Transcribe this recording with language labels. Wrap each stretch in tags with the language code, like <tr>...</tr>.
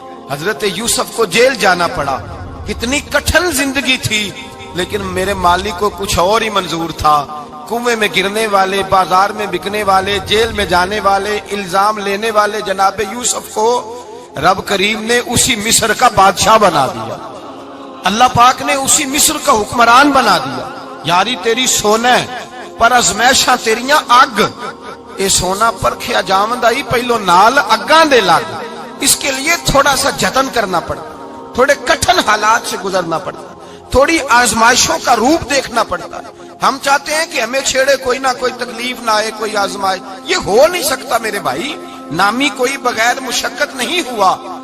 <ur>حضرت یوسف کو جیل جانا پڑا. کتنی کٹھن زندگی تھی, لیکن میرے مالک کو کچھ اور ہی منظور تھا. کنویں میں گرنے والے, بازار میں بکنے والے, جیل میں جانے والے, الزام لینے والے جناب یوسف کو رب کریم نے اسی مصر کا بادشاہ بنا دیا. اللہ پاک نے اسی مصر کا حکمران بنا دیا.</ur> <pa>یاری تیری سونا پر ازمیشاں تیریاں اگ, اے سونا پرکھیا جاوندائی پہلو نال اگاں دے لگ.</pa> <ur>اس کے لیے تھوڑا سا جتن کرنا پڑتا, تھوڑے کٹھن حالات سے گزرنا پڑتا, تھوڑی آزمائشوں کا روپ دیکھنا پڑتا. ہم چاہتے ہیں کہ ہمیں چھیڑے کوئی نہ کوئی تکلیف نہ آئے, کوئی آزمائش. یہ ہو نہیں سکتا میرے بھائی. نامی کوئی بغیر مشقت نہیں ہوا.</ur>